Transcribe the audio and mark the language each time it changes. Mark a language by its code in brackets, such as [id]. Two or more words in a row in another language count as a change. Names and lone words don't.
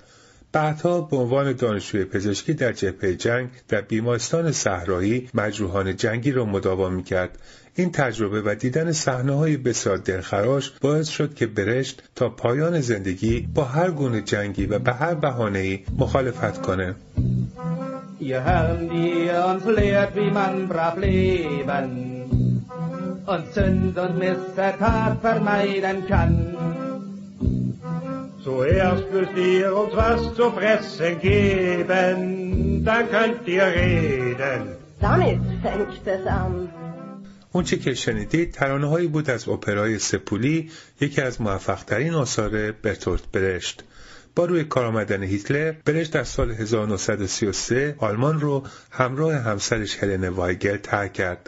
[fa] بعدها به عنوان دانشجوی پزشکی در جبهه جنگ در بیمارستان صحرایی مجروحان جنگی را مداوا می‌کرد. این تجربه و دیدن صحنه‌های بسیار دلخراش باعث شد که برشت تا پایان زندگی با هر گونه جنگی و به هر بهانه‌ای مخالفت کنه. [de] Ihr Herren, die uns lehrt, wie man brav leben und Sünd und Missetat vermeiden kann. Zuerst müsst ihr uns was zu fressen geben, dann könnt ihr reden. Damit fängt es an. [fa] اون چه که شنیدید ترانه‌هایی بود از اپرای سپولی، یکی از موفق‌ترین آثار برتولت برشت. با روی کار آمدن هیتلر، برشت در سال 1933 آلمان رو همراه همسرش هلن وایگل ترک کرد.